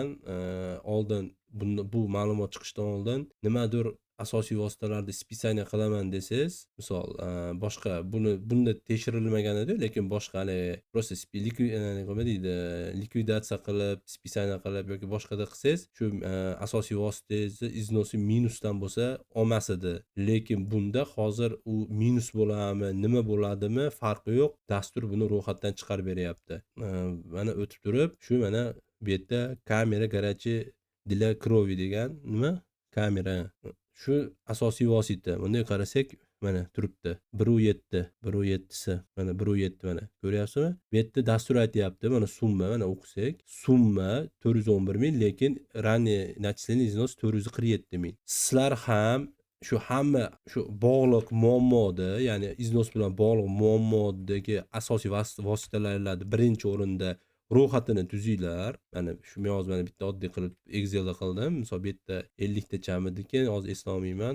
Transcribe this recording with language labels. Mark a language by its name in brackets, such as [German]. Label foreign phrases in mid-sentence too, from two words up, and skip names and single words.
[Uzbek] Oldin bu ma'lumot chiqishdan oldin nimadir asosiy vositalarni списание qilaman desangiz, misol boshqa bunda tekshirilmagan edi, lekin boshqa hali просто nima deydi, likvidatsiya qilib, списание qilib yoki boshqada qilsangiz, shu asosiy vositangizni iznosi minusdan bo'lsa olmas edi. Lekin bunda hozir u minus bo'ladimi, nima bo'ladimi farqi yo'q. Dastur buni ro'yxatdan chiqarib beryapti. Mana o'tib turib, shu mana bu yerda kamera garachi [Russian] для крови [Uzbek] degan nima? Kamera. Shu asosiy vosita. Bunday qarasak, mana turibdi. 1.7si. Mana 1.7 mana. Ko'ryapsizmi? Bu yerda dastur aytyapti. Mana summa, mana o'qisak, summa 411 ming, lekin [Russian] ранее начисленный износ [Uzbek] 447 ming. Sizlar ham hamma shu bog'liq muammoda, ya'ni iznos bilan bog'liq muammodagi asosiy vositalarni birinchi o'rinda ro'yxatini tuzinglar. Mana shu men hozir mana bitta oddiy qilib Excelda qildim. Misol bu yerda 50 tachamidiki, hozir eslolmayman.